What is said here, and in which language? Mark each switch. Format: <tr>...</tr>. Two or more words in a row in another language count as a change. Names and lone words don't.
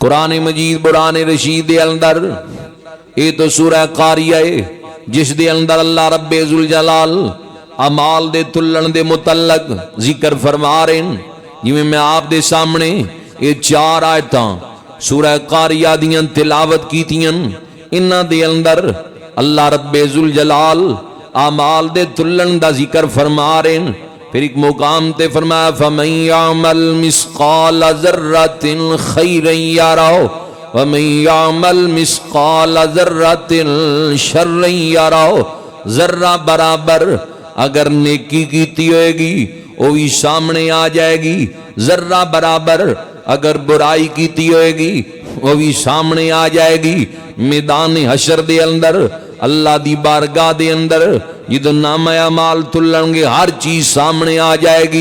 <pa>قرآن مجید بران رشید دے اندر یہ تو سورہ قاریہ ہے جس دے اندر اللہ رب ذوالجلال اعمال دے تلن دے متعلق</pa> <ur>ذکر فرما رہے ہیں.</ur> <pa>جی میں آپ دے سامنے یہ 4 آیتاں سورہ قاریہ دیاں تلاوت کیتیاں. انہاں دے اندر اللہ رب ذوالجلال اعمال دے تلن دا</pa> <ur>ذکر فرما رہے ہیں.</ur> <pa>پھر ایک مقام تے فرمایا</pa> <ar>فَمَن يَعْمَلْ مِثْقَالَ ذَرَّةٍ خَيْرًا يَرَهُ وَمَن يَعْمَلْ مِثْقَالَ ذَرَّةٍ شَرًّا يَرَهُ.</ar> <pa>ذرہ برابر اگر نیکی کیتی ہوئے گی وہ بھی سامنے آ جائے گی، ذرہ برابر اگر برائی کیتی ہوئے گی وہ بھی سامنے آ جائے گی. میدان حشر دے اندر اللہ دی بارگاہ دے اندر جدو نام اعمال تلن گے ہر چیز سامنے آ جائے گی.</pa>